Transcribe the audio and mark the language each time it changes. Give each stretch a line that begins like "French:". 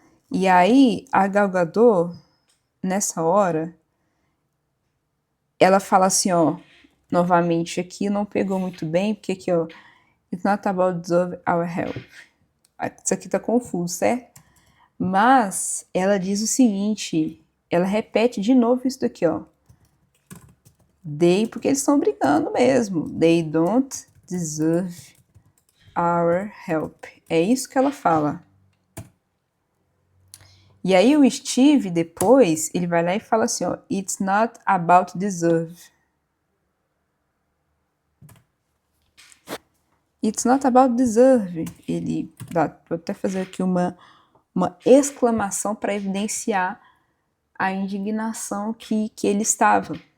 Portuguese: E aí, a Gal Gadot, nessa hora, ela fala assim, ó, novamente aqui, não pegou muito bem, porque aqui, ó,
English: it's not about deserve our help.
Portuguese: Isso aqui tá confuso, certo? Mas ela diz o seguinte, ela repete de novo isso daqui, ó. They, porque eles estão brigando mesmo.
English: They don't deserve our help.
Portuguese: É isso que ela fala. E aí o Steve, depois, ele vai lá e fala assim, ó,
English: it's not about deserve. It's not about deserve.
Portuguese: Ele vou até fazer aqui uma exclamação para evidenciar a indignação que ele estava.